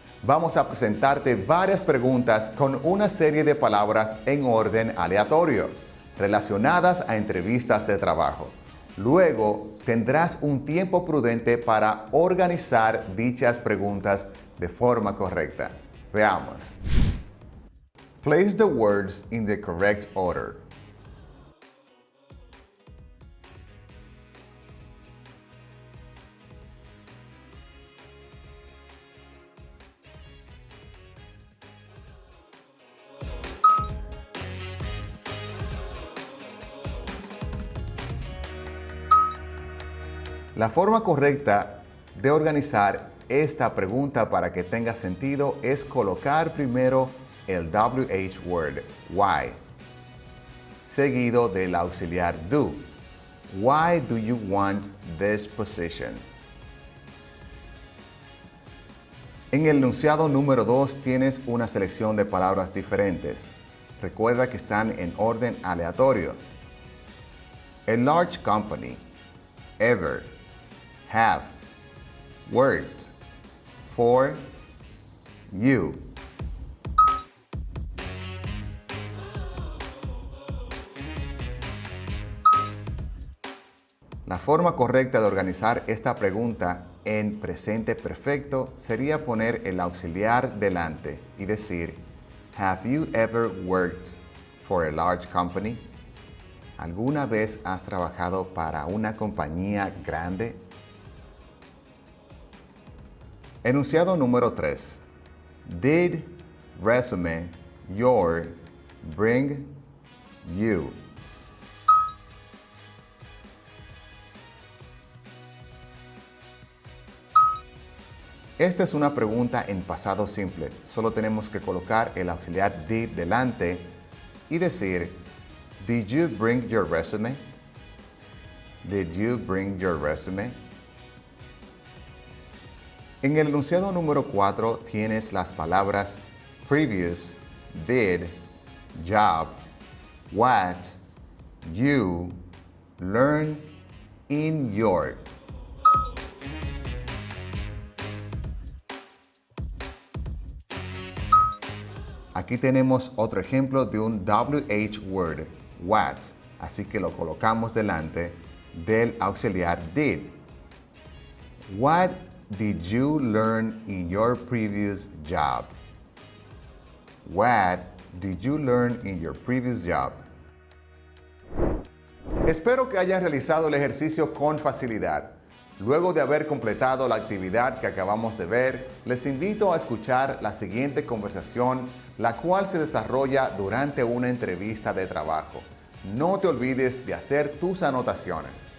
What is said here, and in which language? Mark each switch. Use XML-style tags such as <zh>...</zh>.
<es>Vamos a presentarte varias preguntas con una serie de palabras en orden aleatorio, relacionadas a entrevistas de trabajo. Luego, tendrás un tiempo prudente para organizar dichas preguntas de forma correcta. Veamos.</es> <en>Place the words in the correct order.</en> <es>La forma correcta de organizar esta pregunta para que tenga sentido es colocar primero el WH word,</es> <en>why,</en> <es>seguido del auxiliar do.</es> <en>Why do you want this position?</en> <es>En el enunciado número 2 tienes una selección de palabras diferentes. Recuerda que están en orden aleatorio.</es> <en>A large company, ever, have, worked, for, you.</en> <es>La forma correcta de organizar esta pregunta en presente perfecto sería poner el auxiliar delante y decir,</es> <en>Have you ever worked for a large company?</en> <es>¿Alguna vez has trabajado para una compañía grande? Enunciado número 3.</es> <en>Did resume your bring you?</en> <es>Esta es una pregunta en pasado simple. Solo tenemos que colocar el auxiliar did delante y decir,</es> <en>Did you bring your resume? Did you bring your resume?</en> <es>En el enunciado número 4 tienes las palabras</es> <en>previous, did, job, what, you, learn, in your.</en> <es>Aquí tenemos otro ejemplo de un WH word,</es> <en>what,</en> <es>así que lo colocamos delante del auxiliar did.</es> <en>What did you learn in your previous job? What did you learn in your previous job?</en> <es>Espero que hayan realizado el ejercicio con facilidad. Luego de haber completado la actividad que acabamos de ver, les invito a escuchar la siguiente conversación, la cual se desarrolla durante una entrevista de trabajo. No te olvides de hacer tus anotaciones.</es>